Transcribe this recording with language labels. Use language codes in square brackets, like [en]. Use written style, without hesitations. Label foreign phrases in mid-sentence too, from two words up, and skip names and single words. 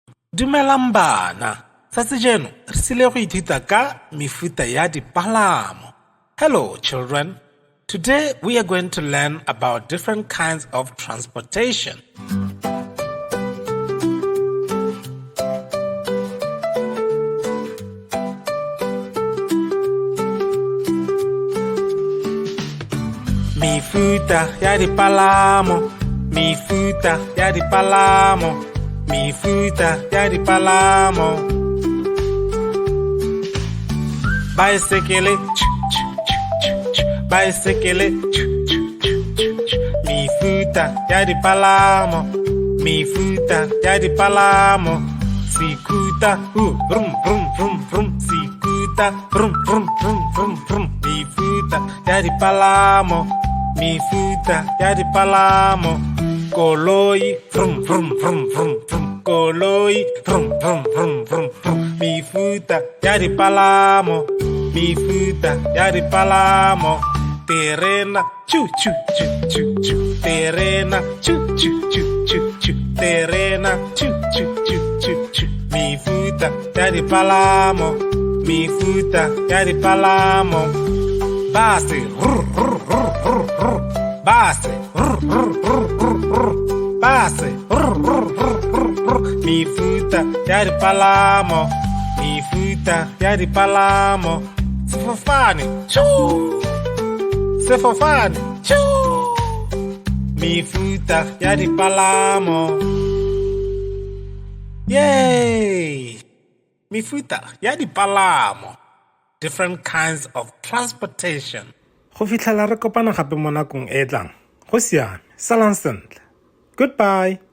[tn] Dumelang bana, setseno re sile go ithuta ka mefuta ya dipalamo. [en] Hello children, today we are going to learn about different kinds of transportation. [tn] Mefuta ya dipalamo, mefuta ya dipalamo, mefuta ya dipalamo. [en] Bicycle, bicycle, [tn] mefuta ya dipalamo, mefuta ya dipalamo. [en] Scooter, vroom vroom vroom vroom, scooter, vroom vroom vroom vroom vroom. [tn] Mefuta ya dipalamo, mefuta ya dipalamo. Koloi, vroom vroom vroom vroom vroom, koloi, vroom vroom vroom vroom vroom. Mefuta ya dipalamo, mefuta ya dipalamo. Terena, chu chu chu chu chu, terena, chu chu chu chu chu, terena, chu chu chu chu chu. Mefuta ya dipalamo, mefuta ya dipalamo. Base, base, base, mefuta ya dipalamo, mefuta ya dipalamo. Sefofane, choo, sefofane, choo, mefuta ya dipalamo. Yay! Mefuta ya dipalamo. [en] Different kinds of transportation. [tn] Go fitlhela re kopana gape mo nakong e tlang. Go siame. Salang sentle. [en] Goodbye.